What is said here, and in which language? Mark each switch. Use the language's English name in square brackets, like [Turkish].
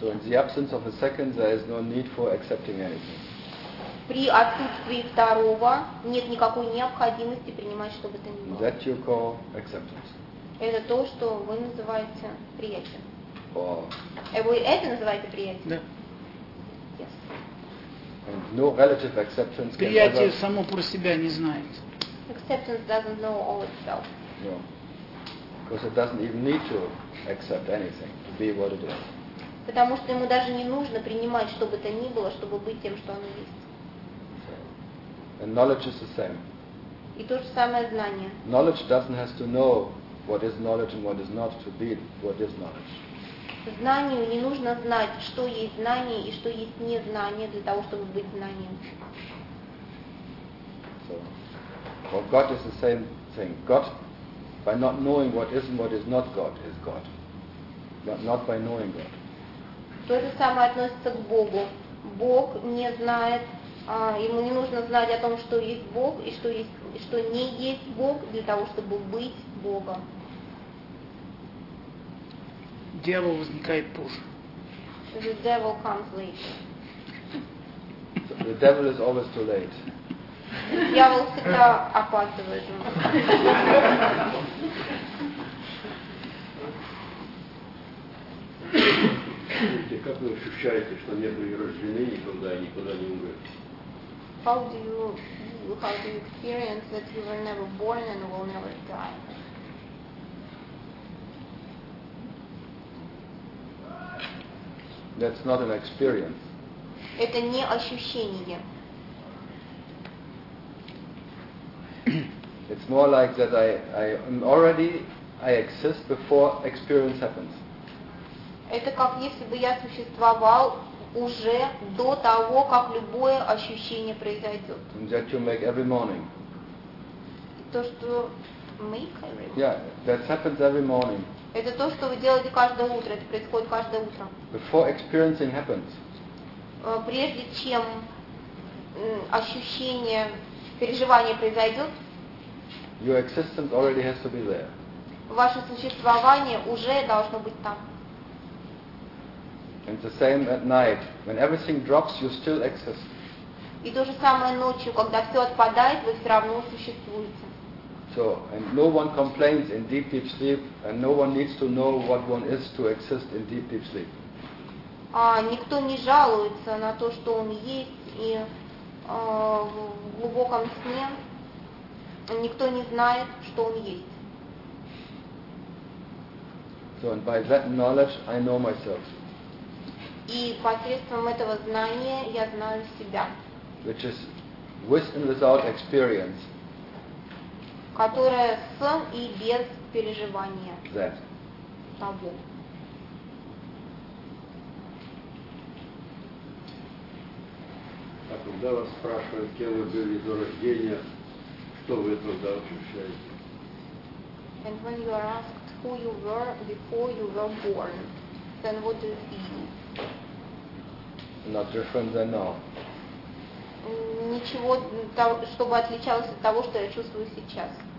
[English] So in the absence of a second, there is no need for accepting anything. [Russian] При отсутствии второго нет никакой необходимости принимать что бы то ни было. [English] That you call acceptance. [Russian] Это то, что вы называете приятием. [English] Or... [Russian] Вы это называете приятием? Да. [English] Yes. And no relative acceptance can [Russian] приятие [English] ever... [Russian] само про себя не знает. [English] Acceptance doesn't know all itself. No. Because it doesn't even need to accept anything to be what it is. [Russian] Потому что ему даже не нужно принимать что бы то ни было, чтобы быть тем, что оно есть. [English] And knowledge is the same. [Russian] И то же самое знание. [English] Knowledge doesn't have to know what is knowledge and what is not to be what is knowledge. [Russian] Знанию не нужно знать, что есть знание и что есть незнание для того, чтобы быть знанием. [English] So, well, God is the same thing. God, by not knowing what is not God, is God. But not by knowing God. [Russian] То же самое относится к Богу. Бог не знает, ему не нужно знать о том, что есть Бог и что есть, что не есть Бог, для того, чтобы быть Богом. Дьявол возникает позже. [English] The devil comes late. So the devil is always too late. [Russian] Дьявол всегда опаздывает. Скажите, как вы ощущаете, что не были рождены никогда и никуда не умрете? [English] How do you experience that you were never born and will never die? That's not an experience. [Russian] Это не ощущение. [English] It's more like that I am already, I exist before experience happens. [Russian] Это как если бы я существовал уже до того, как любое ощущение произойдет. [English] And that you make every morning. [Russian] То, что [English] make every morning. Yeah, that happens every morning. [Russian] Это то, что вы делаете каждое утро. Это происходит каждое утро. [English] Before experiencing happens. [Russian] Прежде чем ощущение, переживание произойдет. [English] Your existence already has to be there. [Russian] Ваше существование уже должно быть там. [English] And the same at night. When everything drops, you still exist. [Russian] И то же самое ночью, когда все отпадает, вы все равно существуете. [English] So, and no one complains in deep, deep sleep, and no one needs to know what one is to exist in deep, deep sleep. [Russian] Никто не жалуется на то, что он есть, и в глубоком сне никто не знает, что он есть. [English] So, and by that knowledge, I know myself. [Russian] И посредством этого знания я знаю себя. [English] Which is with and without experience. [Russian] Которая с и без переживания. [English] That. [Russian] Того. А когда вас спрашивают, кем вы были до рождения, что вы тогда ощущаете? [English] And when you are asked who you were before you were born, then what do you feel? Not different than now. [Russian] Ничего, чтобы отличалось от того, что я чувствую сейчас.